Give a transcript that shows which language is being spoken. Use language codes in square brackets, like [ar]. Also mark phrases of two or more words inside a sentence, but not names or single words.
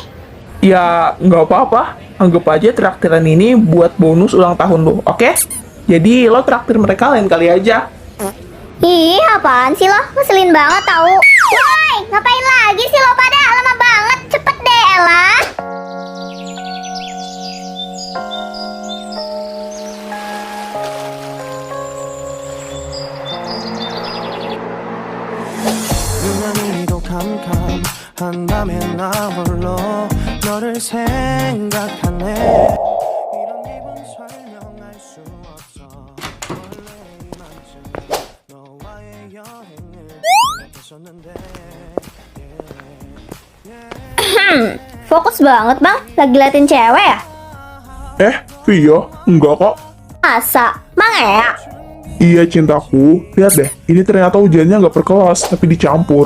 [id] Ya, nggak apa-apa. Anggap aja traktiran ini buat bonus ulang tahun lo, oke? Jadi lo traktir mereka lain kali aja. Ih, apaan sih lo? Ngeselin banget tau. Woi, ngapain lagi sih lo pada? Lama banget. Cepet deh, Ella. [ko] 유난히도 캄캄한밤에 나 홀로 너를 생각하네 이런 기분 설명할 수 없어 원래 이만큼 너와의 여행을 계획했었는데 [id] Fokus banget bang, lagi liatin cewek ya? Via, enggak kok. Masa? Mang ya? Iya cintaku, lihat deh, ini ternyata ujiannya nggak per kelas, tapi dicampur.